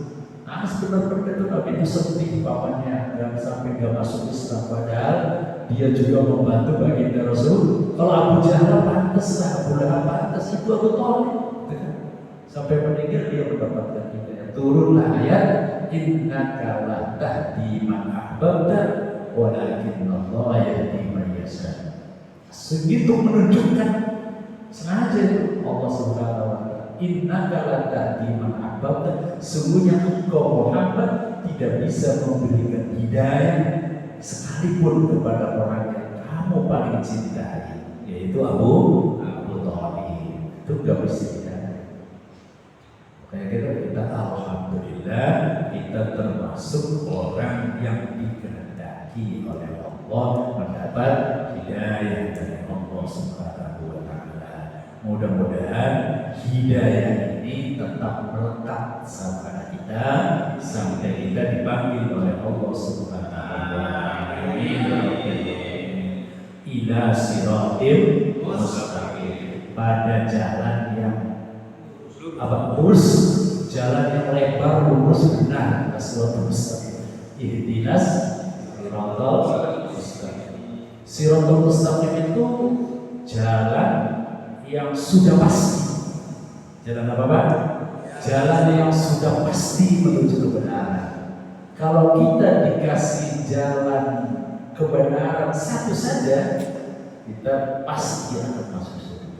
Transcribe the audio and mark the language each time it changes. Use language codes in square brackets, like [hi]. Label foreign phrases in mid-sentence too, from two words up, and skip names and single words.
[id] Nangis benar-benar itu Nabi itu sedih papanya dan sampai gak masuk Islam. Padahal dia juga membantu baginda Rasul. Kalau Abu Jahal pantas lah, Abu Lahab pantas, itu Abu Thalib. Sampai meninggal dia mendapatkan hidayah. Turunlah ayat [ar] إنك لا تهدي من أحببت ولكن الله يهدي من يشاء. [id] Segitu menunjukkan sengaja itu Allah [ar] سبحانه وتعالى. إنك لا تهدي من أحببت, [id] sesungguhnya engkau Muhammad tidak bisa memberikan hidayah sekalipun kepada orang yang kamu paling cintai, yaitu Abu Thalib. Itu gak bisa hidayah. Kayak kita alhamdulillah kita termasuk orang yang dikehendaki oleh Allah mendapat hidayah dari Allah [ar] سبحانه وتعالى. [id] Mudah-mudahan hidayah ini tetap melekat sama kita sampai kita dipanggil oleh Allah [ar] سبحانه وتعالى إلى صراط مستقيم, [id] pada jalan yang lurus, jalan yang lebar, lurus, benar, [ar] الصراط المستقيم. اهدنا الصراط المستقيم. الصراط المستقيم [id] itu jalan yang sudah pasti. Jalan apa Pak? Jalan yang sudah pasti menuju kebenaran. Kalau kita dikasih jalan kebenaran satu saja, kita pasti akan masuk surga.